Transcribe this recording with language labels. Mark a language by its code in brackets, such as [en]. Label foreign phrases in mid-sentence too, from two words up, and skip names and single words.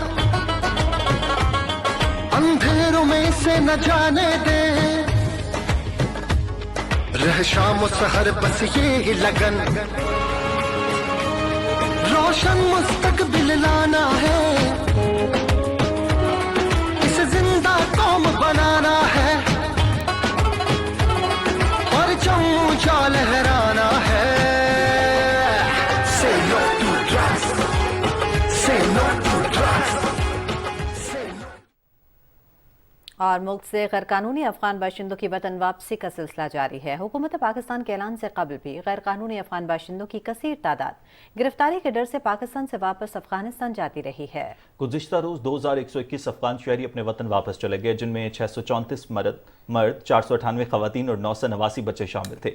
[ur] اندھیروں میں اسے نہ جانے دے، رہ شام سحر بس یہی لگن، روشن مستقبل لانا ہے، اسے زندہ قوم بنانا ہے، اور اونچا لہرانا ہے. [en] Say no to drugs, say no [ur] اور ملک سے غیر قانونی افغان باشندوں کی وطن واپسی کا سلسلہ جاری ہے۔ حکومت پاکستان کے اعلان سے قبل بھی غیر قانونی افغان باشندوں کی کثیر تعداد گرفتاری کے ڈر سے پاکستان سے واپس افغانستان جاتی رہی ہے۔ گزشتہ روز 2121 افغان شہری اپنے وطن واپس چلے گئے، جن میں 634 مرد 498 خواتین اور 989 بچے شامل تھے۔